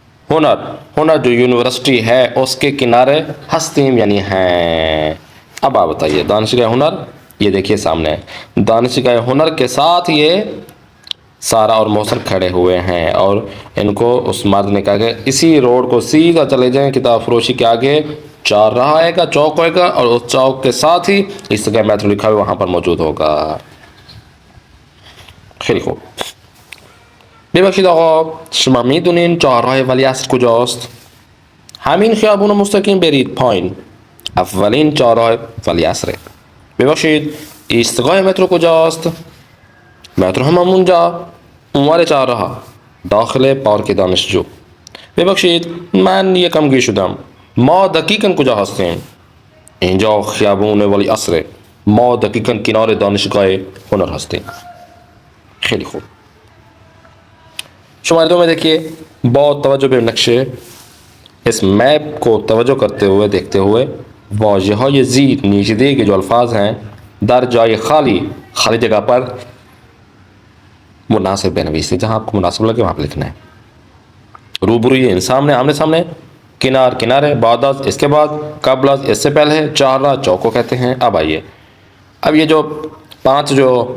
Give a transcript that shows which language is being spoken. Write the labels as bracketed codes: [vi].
[ur] ہنر، ہنر جو یونیورسٹی ہے اس کے کنارے ہستیم یعنی ہیں۔ اب آپ بتائیے دانشگاہ ہنر، یہ دیکھیے سامنے ہے، دانشگاہ ہنر کے ساتھ یہ سارا اور محسن کھڑے ہوئے ہیں، اور ان کو اس مرد نے کہا کہ اسی روڈ کو سیدھا چلے جائیں، کتاب فروشی کے آگے چار راہ آئے گا، چوک ہوئے گا، اور اس چوک کے ساتھ ہی اس جگہ میتھڈ لکھا ہوا وہاں پر موجود ہوگا۔ [fa] خیلی خوب. ببخشید آقا، شما میدونین چهارراه ولیعصر کجاست؟ همین خیابون رو مستقیم برید پایین، اولین چهارراه ولیعصره. ببخشید ایستگاه مترو کجاست؟ مترو هم همونجا، اونور چهارراه، داخل پارک دانشجو. ببخشید من یکم گیر شدم، ما دقیقاً کجا هستیم؟ اینجا خیابون ولیعصره، ما دقیقاً کنار دانشگاه هنر هستیم. خیلی خوب. [ur] شماره دو میں دیکھیے، بہت [fa] توجہ به نقشه، [ur] اس میپ کو توجہ کرتے ہوئے دیکھتے ہوئے [fa] واژه‌های زیر [ur] نیچے دیے کے جو الفاظ ہیں [fa] در جای خالی، [ur] خالی جگہ پر مناسب بنویسیں، جہاں آپ کو مناسب لگے وہاں پہ لکھنا ہے۔ روبروی یعنی سامنے، آمنے سامنے، کنار کنارے، [fa] بعد از [ur] اس کے بعد، [fa] قبل از [ur] اس سے پہلے، چہارراہ چوک کو کہتے ہیں۔ اب آئیے، اب یہ جو پانچ جو